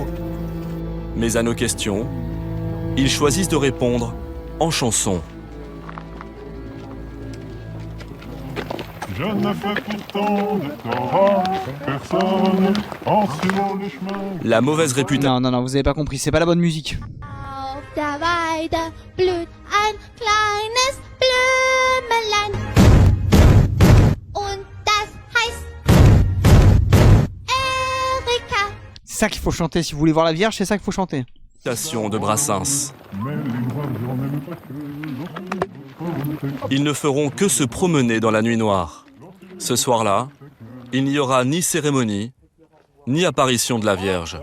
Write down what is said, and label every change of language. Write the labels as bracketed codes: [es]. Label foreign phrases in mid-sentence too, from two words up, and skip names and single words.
[fr] Mais à nos questions, ils choisissent de répondre en chanson. Je ne fais pourtant de tort à personne en suivant le chemin. La mauvaise réputation. Non, vous avez pas compris, c'est pas la bonne musique. [de] Auf der Weide blüht ein kleines Blümelein. Und das heißt Erika. [fr] C'est ça qu'il faut chanter, si vous voulez voir la Vierge, c'est ça qu'il faut chanter. De Brassens. Ils ne feront que se promener dans la nuit noire. Ce soir-là, il n'y aura ni cérémonie, ni apparition de la Vierge.